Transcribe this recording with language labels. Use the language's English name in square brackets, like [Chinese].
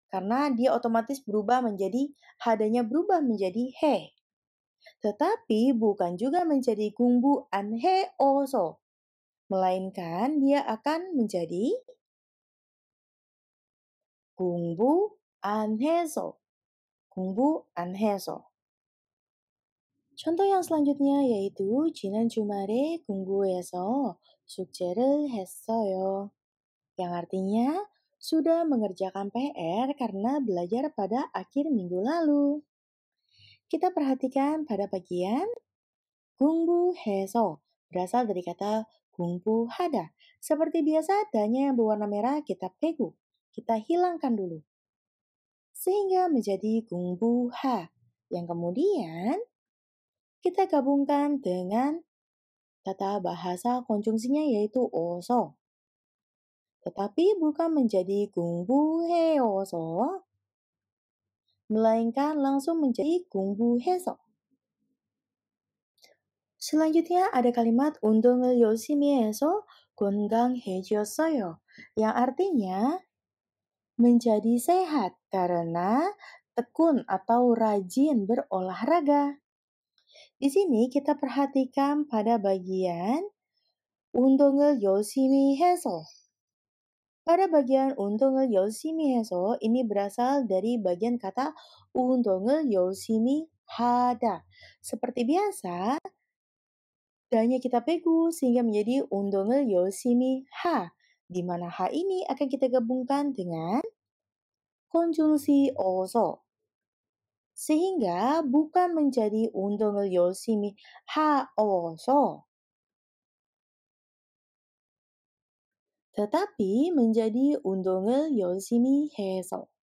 [Indonesian] Karena dia otomatis berubah menjadi hadanya berubah menjadi he. Tetapi bukan juga menjadi 공부안해어서. Melainkan dia akan menjadi 공부안해서. [Korean] 공부안해서. [Indonesian] Contoh yang selanjutnya yaitu [Korean] 지난 주말에 공부해서 숙제를 했어요. [Indonesian] Yang artinya sudah mengerjakan PR karena belajar pada akhir minggu lalu. Kita perhatikan pada bagian 공부해서 berasal dari kata 공부하다. Seperti biasa, adanya yang berwarna merah kita pegu, kita hilangkan dulu. Sehingga menjadi 공부하. Yang kemudian kita gabungkan dengan tata bahasa konjungsinya yaitu oso. Tetapi bukan menjadi 공부해어서, melainkan langsung menjadi 공부해서. Selanjutnya ada kalimat [Korean] 운동을 열심히 해서 건강해졌어요. [Indonesian] Yang artinya menjadi sehat karena tekun atau rajin berolahraga. Di sini kita perhatikan pada bagian [Korean] 운동을 열심히 해서. [Indonesian] Pada bagian 운동을 열심히 해서 ini berasal dari bagian kata [Korean] 운동을 열심히 하다. [Indonesian] Seperti biasa, danya kita pegu sehingga menjadi [Korean] 운동을 열심히 하. [Indonesian] Di mana ha ini akan kita gabungkan dengan konjungsi 어서. Sehingga bukan menjadi [Korean] 운동을 열심히 하어서, [Indonesian] tetapi menjadi [Korean] 운동을 열심히 해서.